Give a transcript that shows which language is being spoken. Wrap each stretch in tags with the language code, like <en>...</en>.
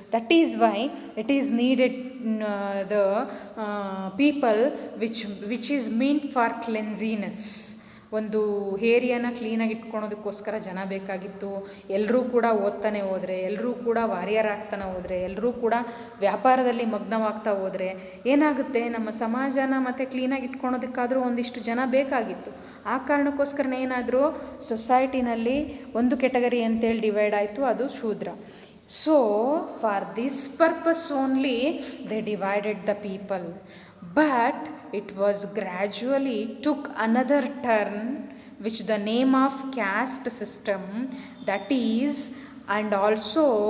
<en>That is why it is needed the people which is meant for cleanliness.</en> <kn>ಒಂದು ಏರಿಯಾನ ಕ್ಲೀನಾಗಿ ಇಟ್ಕೊಳೋದಕ್ಕೋಸ್ಕರ ಜನ ಬೇಕಾಗಿತ್ತು. ಎಲ್ಲರೂ ಕೂಡ ಓದ್ತಾನೆ ಹೋದರೆ, ಎಲ್ಲರೂ ಕೂಡ ವಾರಿಯರ್ ಆಗ್ತಾನೆ ಹೋದರೆ, ಎಲ್ಲರೂ ಕೂಡ ವ್ಯಾಪಾರದಲ್ಲಿ ಮಗ್ನವಾಗ್ತಾ ಹೋದರೆ ಏನಾಗುತ್ತೆ, ನಮ್ಮ ಸಮಾಜನ ಮತ್ತು ಕ್ಲೀನಾಗಿ ಇಟ್ಕೊಳೋದಕ್ಕಾದರೂ ಒಂದಿಷ್ಟು ಜನ ಬೇಕಾಗಿತ್ತು. ಆ ಕಾರಣಕ್ಕೋಸ್ಕರನೇ ಏನಾದರೂ ಸೊಸೈಟಿನಲ್ಲಿ ಒಂದು ಕೆಟಗರಿ ಅಂತೇಳಿ ಡಿವೈಡ್ ಆಯಿತು, ಅದು ಶೂದ್ರ.</kn> <en>So for this purpose only they divided the people. But it was gradually took another turn, which the name of caste system, that is, and also</en>